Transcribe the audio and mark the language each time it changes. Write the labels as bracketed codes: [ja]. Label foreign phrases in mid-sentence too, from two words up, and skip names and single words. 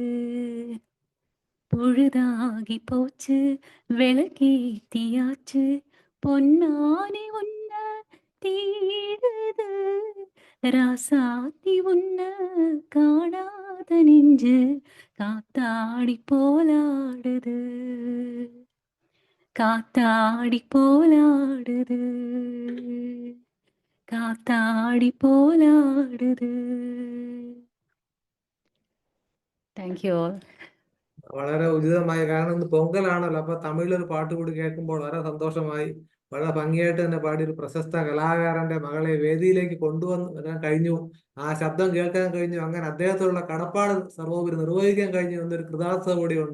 [ta] பொழுதாகி போச்சு, விளக்கேத்தியாச்சு, பொன்னானே உன்ன தேடுது ராசாத்தி உன்ன காணாத நெஞ்சு காத்தாடி போலாடுது காத்தாடி போலாடுது காத்தாடி போலாடுது. [en] thank you all. [ml] വളരെ ഉചിതമായി, കാരണം ഇന്ന് പൊങ്കലാണല്ലോ, അപ്പൊ തമിഴിലൊരു പാട്ട് കൂടി കേൾക്കുമ്പോൾ വളരെ സന്തോഷമായി. വളരെ ഭംഗിയായിട്ട് തന്നെ പാടി ഒരു പ്രശസ്ത കലാകാരന്റെ മകളെ വേദിയിലേക്ക് കൊണ്ടുവരാൻ കഴിഞ്ഞു, ആ ശബ്ദം കേൾക്കാൻ കഴിഞ്ഞു, അങ്ങനെ അദ്ദേഹത്തോടുള്ള കടപ്പാട് സർവോപരി നിർവഹിക്കാൻ കഴിഞ്ഞു എന്നൊരു കൃതാർത്ഥത കൂടിയുണ്ട്.